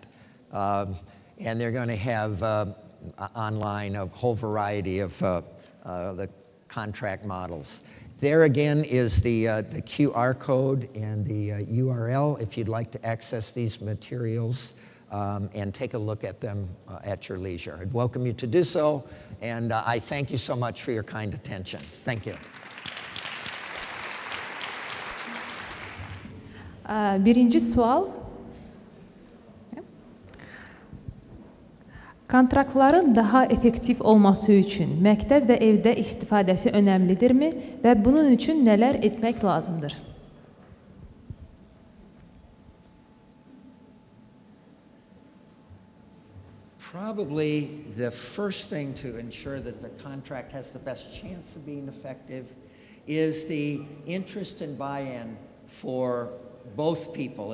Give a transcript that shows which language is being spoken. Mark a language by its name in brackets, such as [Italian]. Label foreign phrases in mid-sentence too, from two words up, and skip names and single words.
[English] And they're going to have online a whole variety of the contract models. There again is the QR code and the URL if you'd like to access these materials and take a look at them at your leisure. I'd welcome you to do so, and I thank you so much for your kind attention. Thank you. [Azerbaijani] Birinci sual. Kontraktların daha effektiv olması üçün məktəb və evdə istifadəsi önəmlidirmi və bunun üçün nələr etmək lazımdır? [English] Probably the first thing to ensure that the contract has the best chance of being effective is the interest and buy-in for both people.